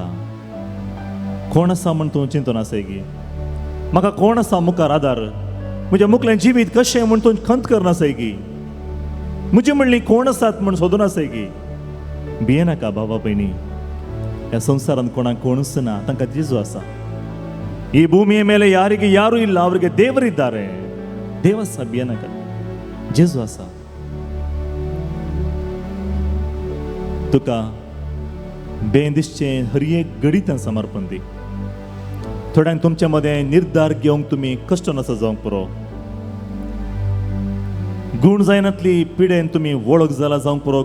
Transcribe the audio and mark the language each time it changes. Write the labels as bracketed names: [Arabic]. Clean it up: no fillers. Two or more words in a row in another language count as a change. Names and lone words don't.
[Konkani] कोण आसा म्हूण तूं चिंतून आसय गी. म्हाका कोण आसा मुखार आदार. म्हज्या मुखलें जिवीत कशें म्हूण तूं खंत करनासय गी. म्हजी म्हणली कोण आसात म्हूण सोदून आसय गी. भियेनाका भावा भयणी. ह्या संवसारांत कोणाक कोणूच ना. तांकां जेजू आसा. [Kannada] ಈ ಭೂಮಿಯ ಮೇಲೆ ಯಾರಿಗೆ ಯಾರೂ ಇಲ್ಲ. ಅವರಿಗೆ ದೇವರಿದ್ದಾರೆ. ದೇವ ಸಭ್ಯನಕ [Konkani] जेजू आसा. तुका बें दिसचें हर एक घडीत समर्पण दी. थोड्यांक तुमच्या मदें निर्धार घेवंक तुमी कश्ट नासा जावंक पुरो. गूण जायनातली पिडेन तुमी वळख जाला जावंक पुरो.